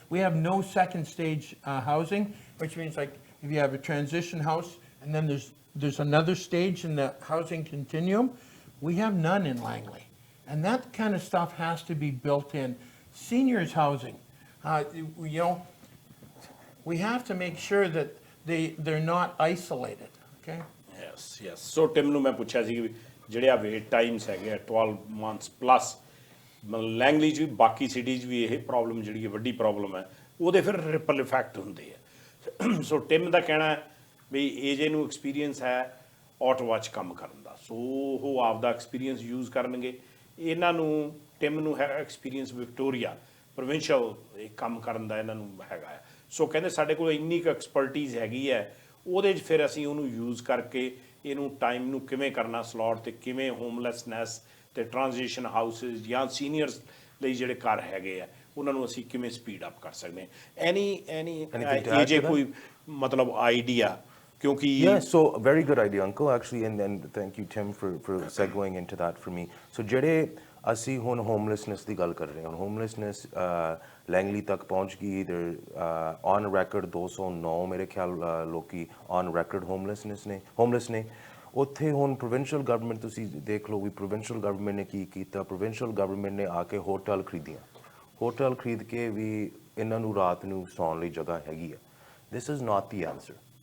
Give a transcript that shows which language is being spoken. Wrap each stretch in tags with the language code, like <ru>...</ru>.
<en>We have no second stage housing, which means like if you have a transition house and then there's another stage in the housing continuum, we have none in Langley. And that kind of stuff has to be built in. Seniors housing, we have to make sure that they're not isolated, okay? Yes.</en> <pa>So Tim ਨੂੰ ਮੈਂ ਪੁੱਛਿਆ ਸੀ ਕਿ ਜਿਹੜੇ ਆ wait Times ਹੈਗੇ ਆ 12 months plus Langley 'ਚ ਵੀ ਬਾਕੀ ਸਿਟੀਜ਼ ਵੀ ਇਹ ਪ੍ਰੋਬਲਮ ਜਿਹੜੀ ਹੈ ਵੱਡੀ ਪ੍ਰੋਬਲਮ ਹੈ ਉਹਦੇ ਫਿਰ ਰਿਪਲ ਇਫੈਕਟ ਹੁੰਦੇ ਆ ਸੋ ਟਿਮ ਦਾ ਕਹਿਣਾ ਹੈ ਵੀ ਏਜੇ ਨੂੰ ਐਕਸਪੀਰੀਅੰਸ ਹੈ ਆਟੋਵਾ 'ਚ ਕੰਮ ਕਰਨ ਦਾ ਸੋ ਉਹ ਆਪਦਾ ਐਕਸਪੀਰੀਅੰਸ ਯੂਜ਼ ਕਰਨਗੇ ਇਹਨਾਂ ਨੂੰ ਟਿਮ ਨੂੰ ਹੈਗਾ ਐਕਸਪੀਰੀਅੰਸ ਵਿਕਟੋਰੀਆ ਪ੍ਰੋਵਿੰਸ਼ੀਅਲ ਕੰਮ ਕਰਨ ਦਾ ਇਹਨਾਂ ਨੂੰ ਹੈਗਾ ਹੈ ਸੋ ਕਹਿੰਦੇ ਸਾਡੇ ਕੋਲ ਇੰਨੀ ਕੁ ਐਕਸਪਰਟੀਜ਼ ਹੈਗੀ ਹੈ ਉਹਦੇ 'ਚ ਫਿਰ ਅਸੀਂ ਉਹਨੂੰ ਯੂਜ਼ ਕਰਕੇ ਇਹਨੂੰ ਟਾਈਮ ਨੂੰ ਕਿਵੇਂ ਕਰਨਾ ਸਲੋਟ ਤੇ ਕਿਵੇਂ ਹੋਮਲੈਸਨੈਸ ਤੇ ਟ੍ਰਾਂਜੀਸ਼ਨ ਹਾਊਸਿਸ ਜਾਂ ਸੀਨੀਅਰਸ ਲਈ ਜਿਹੜੇ ਘਰ ਹੈਗੇ ਆ ਉਹਨਾਂ ਨੂੰ ਅਸੀਂ ਕਿਵੇਂ ਸਪੀਡ ਅਪ ਕਰ ਸਕਦੇ ਹਾਂ ਐਨੀ ਜੇ ਕੋਈ ਮਤਲਬ ਆਈਡੀਆ ਕਿਉਂਕਿ</pa> <en>Yeah, so very good idea, Uncle, actually, and thank you, Tim, for segueing into that for me.</en> <pa>So ਜਿਹੜੇ ਅਸੀਂ ਹੁਣ ਹੋਮਲੈਸਨੈਸ ਦੀ ਗੱਲ ਕਰ ਰਹੇ ਹਾਂ ਹੋਮਲੈਸਨੈਸ ਲੈਂਗਲੀ ਤੱਕ ਪਹੁੰਚ ਗਈ ਔਨ ਰੈਕਰਡ 209 ਮੇਰੇ ਖਿਆਲ ਲੋਕੀ ਔਨ ਰੈਕਰਡ ਹੋਮਲੈਸ ਨੇ ਉੱਥੇ ਹੁਣ ਪ੍ਰੋਵਿੰਸ਼ੀਅਲ ਗਵਰਨਮੈਂਟ ਤੁਸੀਂ ਦੇਖ ਲਓ ਵੀ ਪ੍ਰੋਵਿੰਸ਼ੀਅਲ ਗਵਰਨਮੈਂਟ ਨੇ ਕੀ ਕੀਤਾ ਪ੍ਰੋਵਿੰਸ਼ੀਅਲ ਗਵਰਨਮੈਂਟ ਨੇ ਆ ਕੇ ਹੋਟਲ ਖਰੀਦ ਕੇ ਵੀ ਇਹਨਾਂ ਨੂੰ ਰਾਤ ਨੂੰ ਸੌਣ ਲਈ ਜਗ੍ਹਾ ਹੈਗੀ ਆ</pa> <en>this is not the answer</en>